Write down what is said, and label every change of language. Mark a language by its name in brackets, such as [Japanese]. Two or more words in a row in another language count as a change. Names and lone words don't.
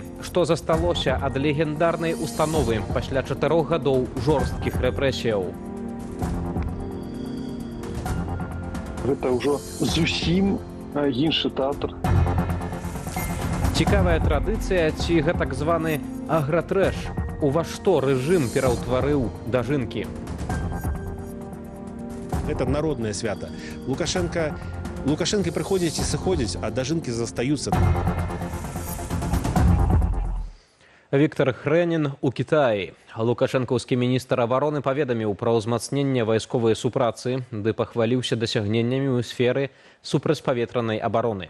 [Belarusian] Што засталося ад легендарнай установы пасля 4 гадоў жорсткіх рэпрэсіяў? Гэта ўжо зусім іншы тэатр. Цікавая традыцыя ці гэтак званы агратрэш? У ва што рэжым пераўтварыў дажынкі? [Russian] Это народное свято. Лукашенко приходить и сыходить, а дожинки застаются. [Belarusian] Віктор Хрэнін у Кітаі. Лукашэнкаўскі міністр абароны паведаміў пра ўзмацненне вайсковай супрацы, ды пахваліўся дасягненнямі ў сферы супрацьпаветранай абароны.